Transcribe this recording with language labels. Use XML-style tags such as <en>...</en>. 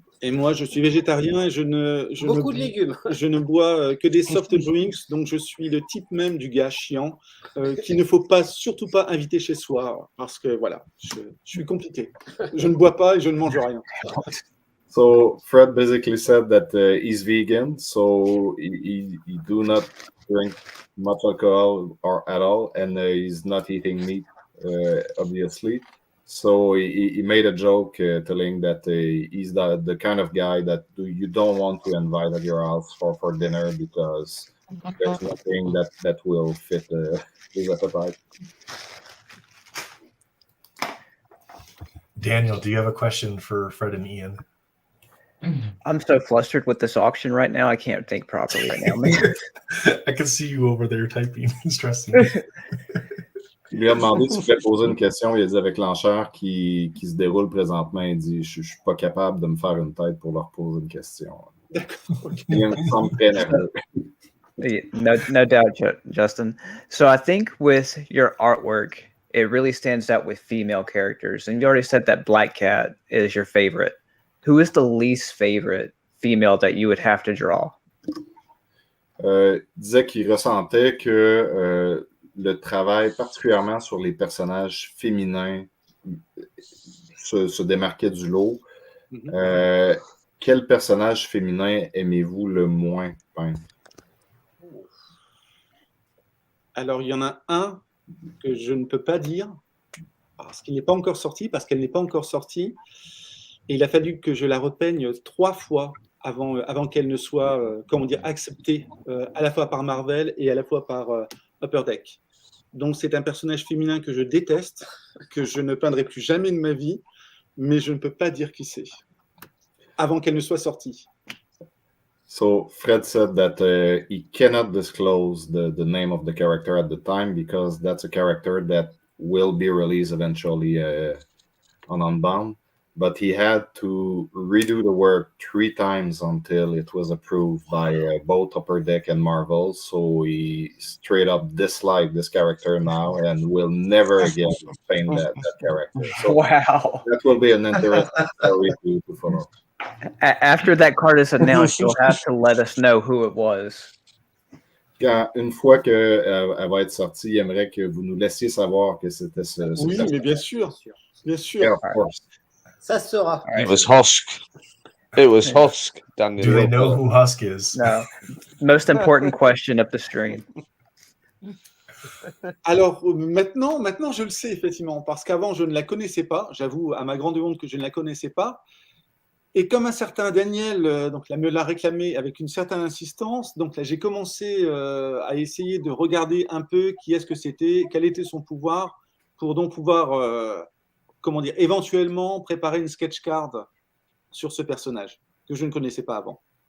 <fr>Et moi, je suis végétarien et Beaucoup de légumes. Je ne bois que des</fr> <en>soft drinks,</en> <fr>donc je suis le type même du gars chiant qu'il ne faut surtout pas inviter chez soi, parce que voilà, je suis compliqué. Je ne bois pas et je ne mange rien.</fr> <en>So Fred basically said that he's vegan, so he do not drink much alcohol or at all, and he's not eating meat, obviously. So he made a joke telling that he's the kind of guy that you don't want to invite at your house for dinner because there's nothing that will fit his appetite. Daniel, do you have a question for Fred and Ian? I'm so flustered with this auction right now. I can't think properly right now, man. I can see you over there typing and stressing.</en> <fr>Il lui a demandé s'il pouvait poser une question. Il a dit avec l'enchère qui se déroule présentement, il dit je suis pas capable de me faire une tête pour leur poser une question. Il me semble très nerveux.</fr> <en>No doubt, Justin. So I think with your artwork, it really stands out with female characters. And you already said that Black Cat is your favorite. Who is the least favorite female that you would have to draw?</en> <fr>Il disait qu'il ressentait que le travail, particulièrement sur les personnages féminins, se démarquait du lot. Quel personnage féminin aimez-vous le moins peindre? Alors, il y en a un que je ne peux pas dire parce qu'il n'est pas encore sorti, parce qu'elle n'est pas encore sortie. Et il a fallu que je la repeigne 3 fois avant qu'elle ne soit, acceptée à la fois par Marvel et à la fois par Upper Deck. Donc, c'est un personnage féminin que je déteste, que je ne peindrai plus jamais de ma vie, mais je ne peux pas dire qui c'est avant qu'elle ne soit sortie.</fr> <en>So Fred said that he cannot disclose the name of the character at the time because that's a character that will be released eventually on Unbound. But he had to redo the work 3 times until it was approved by both Upper Deck and Marvel. So he straight up disliked this character now and will never again paint that character. So wow. That will be an interesting story to follow. After that card is announced, you'll have to let us know who it was.</en> <fr>Une fois qu'elle va être sortie, j'aimerais que vous nous laissiez savoir que c'était ce Oui, personnage. mais bien sûr. Bien sûr.</fr> <en>Yeah, of course.</en> <fr>Ça sera.</fr> <en>It was Husk. It was Husk, Daniel. Do they know who Husk is? No. Most important question of the stream.</en> <fr>Alors maintenant, je le sais effectivement, parce qu'avant je ne la connaissais pas. J'avoue à ma grande honte que je ne la connaissais pas. Et comme un certain Daniel me l'a réclamé avec une certaine insistance, donc là j'ai commencé à essayer de regarder un peu qui est-ce que c'était, quel était son pouvoir, pour donc pouvoir éventuellement préparer une</fr> <en>sketch card</en> <fr>sur ce personnage que je ne connaissais pas avant.</fr>